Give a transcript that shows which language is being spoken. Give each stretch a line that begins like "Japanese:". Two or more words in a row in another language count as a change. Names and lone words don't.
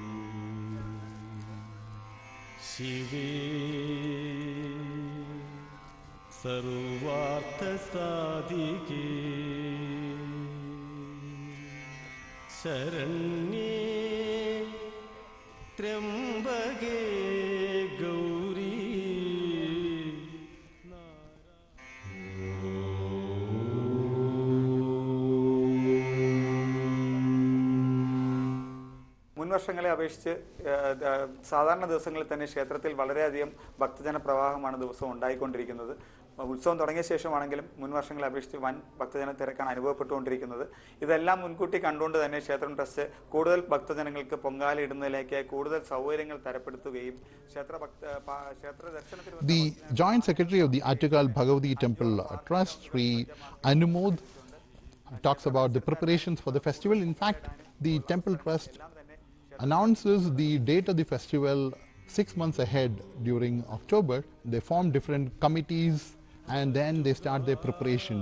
Sanskrit: ശിവേ सर्वार्थसाधिके शरण्ये त्र्यम्बके गौरी
Malayalam: മുൻവർഷങ്ങളെ അപേക്ഷിച്ച് സാധാരണ ദിവസങ്ങളിൽ തന്നെ ക്ഷേത്രത്തിൽ വളരെയധികം ഭക്തജന പ്രവാഹമാണ് ദിവസവും ഉണ്ടായിക്കൊണ്ടിരിക്കുന്നത്. ഉത്സവം തുടങ്ങിയ ശേഷമാണെങ്കിലും മുൻവർഷങ്ങളെ അപേക്ഷിച്ച് വൻ ഭക്തജന തിരക്കാണ് അനുഭവപ്പെട്ടുകൊണ്ടിരിക്കുന്നത്. ഇതെല്ലാം മുൻകൂട്ടി കണ്ടുകൊണ്ട് തന്നെ ക്ഷേത്രം ട്രസ്റ്റ് കൂടുതൽ ഭക്തജനങ്ങൾക്ക് പൊങ്കാല ഇടുന്നതിലേക്ക് കൂടുതൽ സൗകര്യങ്ങൾ തരപ്പെടുത്തുകയും ക്ഷേത്ര ദർശനത്തിന്
English: The Joint Secretary of the Attukal Bhagavathy Temple Trust, Sri Anumod, talks about the preparations for the festival. In fact, the Temple Trust announces the date of the festival 6 months ahead during October. They form different committees and then they start their preparations.